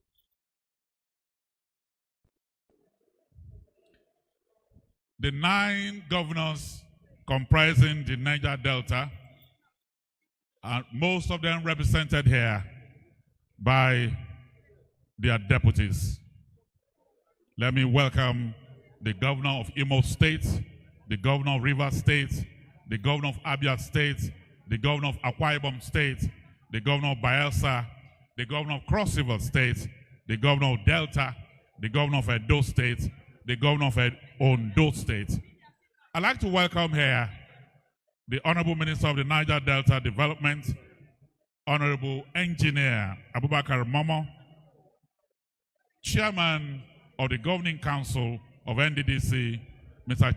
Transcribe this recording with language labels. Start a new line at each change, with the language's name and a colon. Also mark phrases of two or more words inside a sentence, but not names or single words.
English: The 9 governors comprising the Niger Delta, and most of them represented here by their deputies. Let me welcome the governor of Imo State, the governor of Rivers State, the governor of Abia State, the governor of Akwa Ibom State, the governor of Bayelsa, the governor of Cross River State, the governor of Delta, the governor of Edo State, the governor of Ondo State. I'd like to welcome here the Honorable Minister of the Niger Delta Development, Honorable Engineer Abubakar Momo, Chairman of the Governing Council of NDDC, Mr.